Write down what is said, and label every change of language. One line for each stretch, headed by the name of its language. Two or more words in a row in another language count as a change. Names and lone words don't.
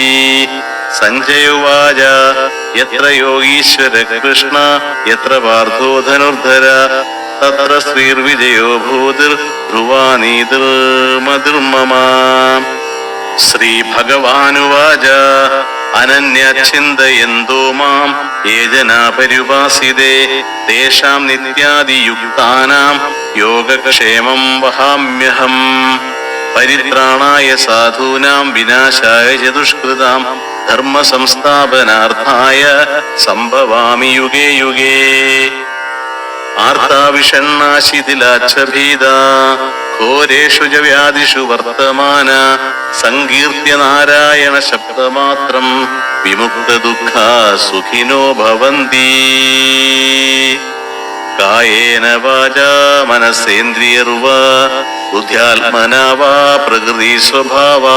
Sanskrit: സഞ്ജയുവാച യത്ര യോഗീശ്വര കൃഷ്ണ യത്ര പാർത്ഥോ ധനുർധര തത്ര ശ്രീർവിജയോ ഭൂതിർ ധ്രുവാനീതിർമതിർമമ. ശ്രീഭഗവാനുവാച അനന്യഛിന്തയന്തോ മാം യേ ജനാ പര്യുപാസിതേ തേഷാം നിത്യാദിയുക്താനാം യോഗക്ഷേമം വഹാമ്യഹം. പരിത്രാണായ സാധൂനാം വിനാശായ ച ദുഷ്കൃതാം ധർമ്മ സംസ്ഥാപനാർത്ഥായ സംഭവാമി യുഗേ യുഗേ. ആർത്താവിഷണ്ണാശിതിലാച്ഛഭീതാ ഘോരേഷു ച വ്യാധിഷു വർത്തമാന സങ്കീർത്തി നാരായണ ശബ്ദമാത്രം വിമുക്ത ദുഃഖാ സുഖിനോ ഭവന്തി. കായേന വാചാ മനസേന്ദ്രിയർവാ ബുദ്ധ്യാത്മനാ വാ പ്രകൃതി സ്വഭാവാ.